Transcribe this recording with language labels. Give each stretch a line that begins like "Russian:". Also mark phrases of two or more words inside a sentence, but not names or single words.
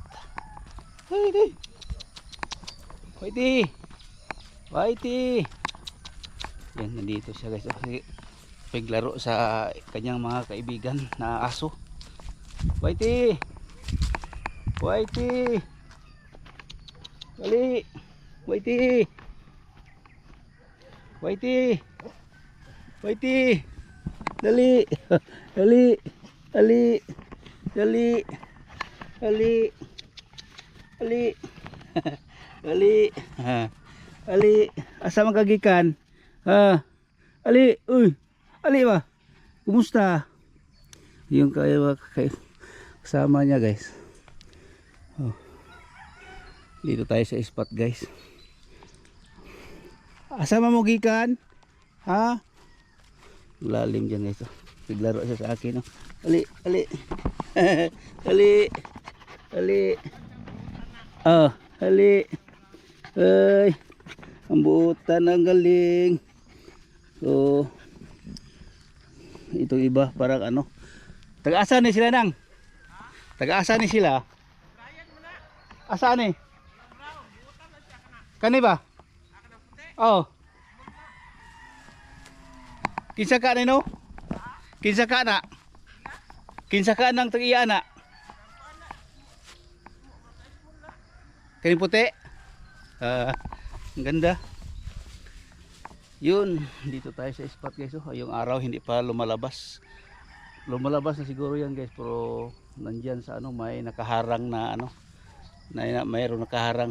Filipino: Hey, Whitey, Whitey, yan, nandito siya guys, kasi piglaro sa kanyang mga kaibigan na aso.
Cebuano: Whitey, Whitey, dali, Whitey, Whitey, Whitey, dali, dali, dali, dali, dali, dali, dali, dali, asa man kagikan? Ali, uy, ali ba?
Filipino: Kumusta? Yung kasama niya guys. Oh. Dito tayo sa spot guys.
Cebuano: Asa man mo gikan? Ha?
Filipino: Lalim dyan guys. Naglaro siya sa akin.
Cebuano: Ali, ali. Ali. Ali. Oh, ali. Ay.
Filipino: Ang buutan, ang galing. So, itong iba parang ano.
Cebuano: Taga-asa ni sila nang? Taga-asa ni sila? Asaan ni? Kani ba? Oh. Kinsa ka ni no? Kinsa ka na? Kinsa ka nang tag-iya na? Kani puti?
Filipino: Ang ganda. Yun, dito tayo sa spot guys. Oh, yung araw hindi pa lumalabas. Lumalabas na siguro yan guys, pero nandyan sa ano, may nakaharang na ano, mayroon nakaharang.